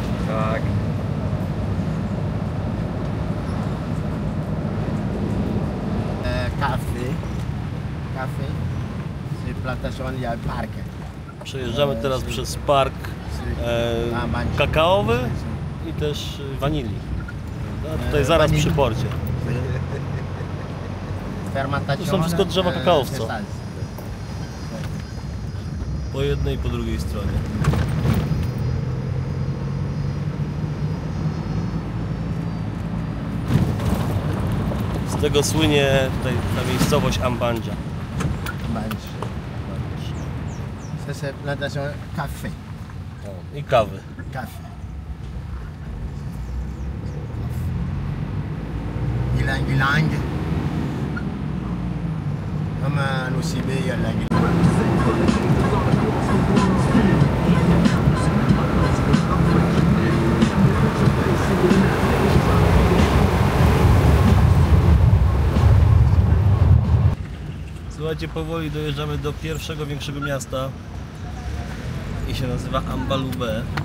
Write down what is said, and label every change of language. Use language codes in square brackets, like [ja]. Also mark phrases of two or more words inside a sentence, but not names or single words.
[pl] Tak. [fr] Café. Café. C'est plantation, il y a un parc. [pl] Przejeżdżamy teraz przez park kakaowy i też wanilii. No, tutaj zaraz wanilii. przy porcie. [fr] Fermentation. [pl] To są wszystko drzewa kakaowca. [fr] c'est ça. [pl] Po jednej i po drugiej stronie. Z tego słynie tutaj ta miejscowość Ambandja. [fr] Mange. Ça c'est plantation café. [pl] I kawy. [fr] Café. Ylang ylang. Comme au Sibé, il y a ylang. [pl] Słuchajcie, powoli dojeżdżamy do pierwszego większego miasta i się nazywa Ambalube.